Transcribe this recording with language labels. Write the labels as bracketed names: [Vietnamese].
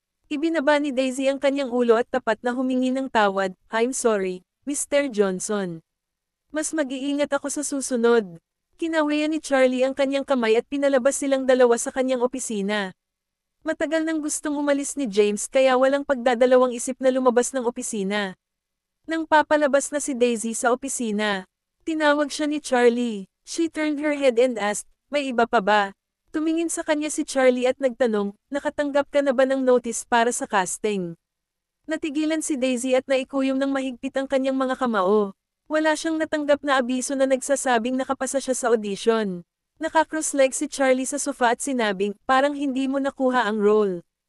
[Filipino] Ibinaba ni Daisy ang kanyang ulo at tapat na humingi ng tawad, [English] I'm sorry, Mr. Johnson. [Filipino] Mas mag-iingat ako sa susunod. Kinawian ni Charlie ang kanyang kamay at pinalabas silang dalawa sa kanyang opisina. Matagal nang gustong umalis ni James kaya walang pagdadalawang isip na lumabas ng opisina. Nang papalabas na si Daisy sa opisina, tinawag siya ni Charlie. [English] She turned her head and asked, [Filipino] may iba pa ba? Tumingin sa kanya si Charlie at nagtanong, nakatanggap ka na ba ng notice para sa casting? Natigilan si Daisy at naikuyom ng mahigpit ang kanyang mga kamao. Wala siyang natanggap na abiso na nagsasabing nakapasa siya sa audition. Nakakross-leg si Charlie sa sofa at sinabing, parang hindi mo nakuha ang role.